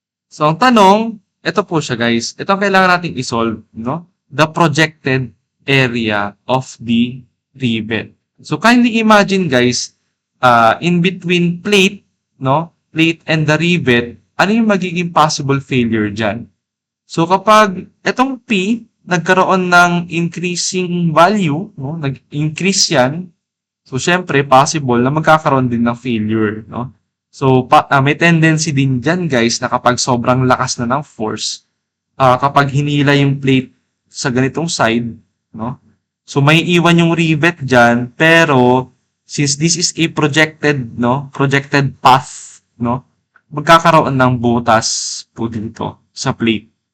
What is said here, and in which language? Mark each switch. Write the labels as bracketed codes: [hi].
[tl] So, ang tanong, ito po siya guys. Ito ang kailangan natin i-solve, no? [en] The projected area of the rivet. So, kindly imagine guys, in between plate, no? [tl] Plate and the rivet, ano yung magiging possible failure dyan? So, kapag itong P, nagkaroon ng increasing value, no? Nag-increase yan, so, syempre, possible na magkakaroon din ng failure, no? So, may tendency din dyan, guys, na kapag sobrang lakas na ng force, kapag hinila yung plate sa ganitong side, no? So, may iwan yung rivet dyan, pero, since this is a projected, no? [en] Projected path, no? [tl] Magkakaroon ng butas po dito sa plate.